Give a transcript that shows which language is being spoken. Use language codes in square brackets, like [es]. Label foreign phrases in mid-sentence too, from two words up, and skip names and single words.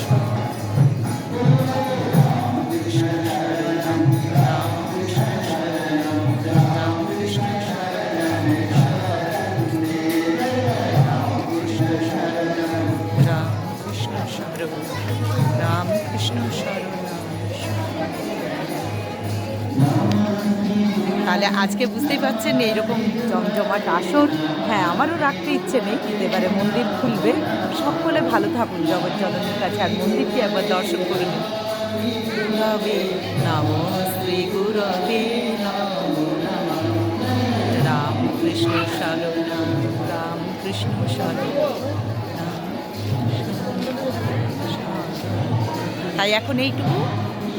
[sa] राम कृष्ण शरणं राम कृष्ण शरणं राम कृष्ण शरणं राम कृष्ण शरणं राम कृष्ण शरणं राम कृष्ण शरणं। [bn] তাহলে আজকে বুঝতেই পারছেন এইরকম জমজমাট আসর। হ্যাঁ, আমারও রাখতে ইচ্ছে নেই, কিন্তু এবারে মন্দির খুলবে। সকলে ভালো থাকুন জগৎজননীর কাছে, আর মন্দিরটি একবার দর্শন করে নিন। [sa] গুরবে নমো শ্রী গুরবে নমো নমঃ রাম কৃষ্ণ শরণম রাম কৃষ্ণ শরণম। [bn] তাই এখন এইটুকু